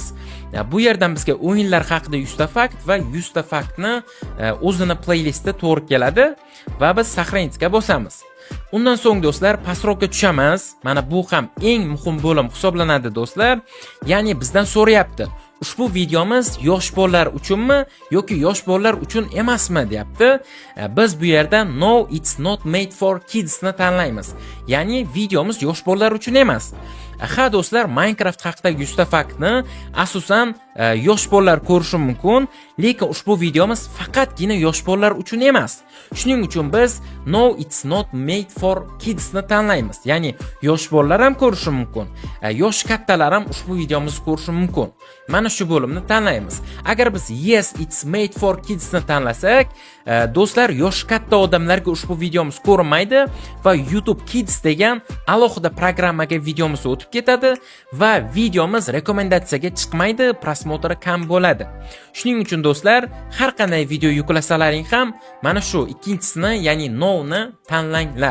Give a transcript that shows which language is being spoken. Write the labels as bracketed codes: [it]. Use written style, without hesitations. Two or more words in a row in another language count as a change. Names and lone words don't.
[uz] Bu yerdan bizga o'yinlar haqida 100 ta fakt va 100 ta faktni o'zini playlistda to'g'ri keladi va biz сохранitga bosamiz. Undan so'ng do'stlar pastroqqa tushamiz. Mana bu ham eng muhim bo'lim hisoblanadi do'stlar. Ya'ni bizdan so'rayapti. ushbu videomiz yosh bolalar uchunmi yoki yosh bolalar uchun emasmi deyapti. Biz bu yerda [en] no it's not made for kids [uz] ni tanlaymiz. Ya'ni videomiz yosh bolalar uchun emas. Ha do'stlar, Minecraft haqidagi 100 ta faktni asosan yosh bolalar ko'rishi mumkin, lekin ushbu videomiz faqatgina yosh bolalar uchun emas. Shuning uchun biz [en] no it's not made for kids [uz] ni tanlaymiz. Ya'ni yosh bolalar ham ko'rishi mumkin, yosh kattalar ham ushbu videomizni ko'rishi mumkin. Mana shu bo'limni tanlaymiz. Agar biz [en] yes it's made for kids [uz] ni tanlasak, do'stlar, yosh katta odamlarga ushbu videomiz ko'rinmaydi va YouTube Kids degan alohida programmaga videomiz o'tib ketadi va videomiz rekomendatsiyaga chiqmaydi, prosmotri kam bo'ladi. Shuning uchun do'stlar, har qanday video yuklasalaring ham mana shu ikkinchisini, ya'ni no ni tanlanglar.